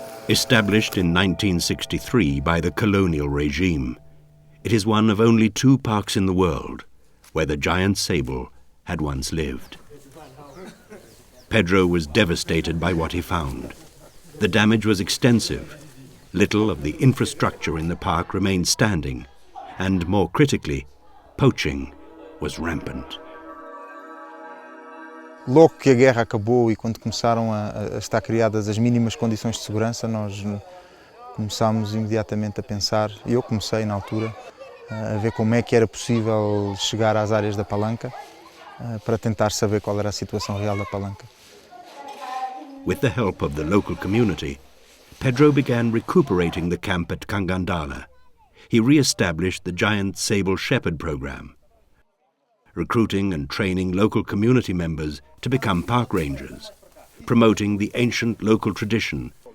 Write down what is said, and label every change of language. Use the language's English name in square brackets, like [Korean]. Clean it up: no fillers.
[English] Established in 1963 by the colonial regime, it is one of only 2 parks in the world where the giant sable had once lived. Pedro was devastated by what he found. The damage was extensive. Little of the infrastructure in the park remained standing, and more critically, poaching was rampant. [Portuguese] Logo que a guerra acabou e quando começaram a estar criadas as mínimas condições de segurança, nós começámos imediatamente a pensar, e eu comecei na altura, a ver como é que era possível chegar às áreas da palanca para tentar saber qual era a situação real da palanca. [English] With the help of the local community, Pedro began recuperating the camp at Kangandala. He re-established the Giant Sable Shepherd program, recruiting and training local community members to become park rangers, promoting the ancient local tradition